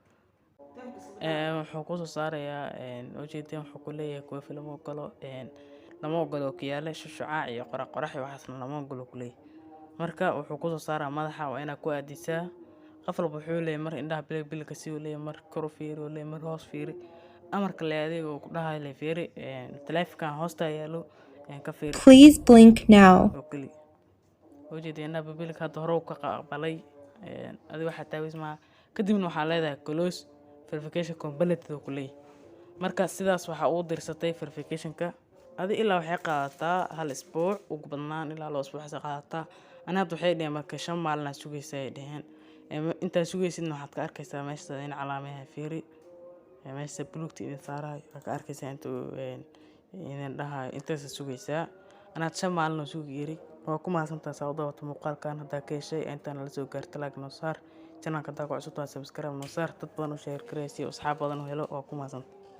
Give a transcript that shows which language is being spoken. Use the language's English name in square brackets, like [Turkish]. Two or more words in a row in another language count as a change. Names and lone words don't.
[Somali] wuxuu kusoo saarayaa ujeedin wuxuu ku leeyahay kuwa filmo galo lama ogolo kiyaale shucaac iyo qorax waxaasna lama ogolo ku leeyahay marka wuxuu kusoo saaraa madaxa waa inaad ku aadisaa qof walba wuxuu leeyahay mar indhaha bilka si uu leeyahay mar kor fiiri uu leeyahay mar hoos fiiri amarka la adeego ku dhahay la fiiri taleefankan hoosta yaalo ka fiiri [English] Please blink now. [Somali] okay ujeedina bilka hadda hore uu ka qabalay adiga waxa taawisma kadibna waxaa leedahay [English] close verification complete [Somali] ku leeyahay marka sidaas waxa uu dirsatay verification-ka adi ilaa waxay qaadataa hal isbuuc ugu badnaan ilaa 2 isbuuc ay qaadataa ana hadda waxay dhigeen marka 5 maalin sugaysa ay dhaheen inta sugaysidna waxaad ka arkaysaa meesha in calaamadaha fiiri meesha buluugta in saaray ka arkaysaa inaan dhahay inta sugaysaa ana 5 maalin sugayri waa ku maasantaa sawdada muuqaalkan hadda ka heshay intaan la soo gaartay like noo saar channel-ka daa ku cusub subscribe noo saar dad badan u share gareysay asxaab badan u helo waa ku maasantaa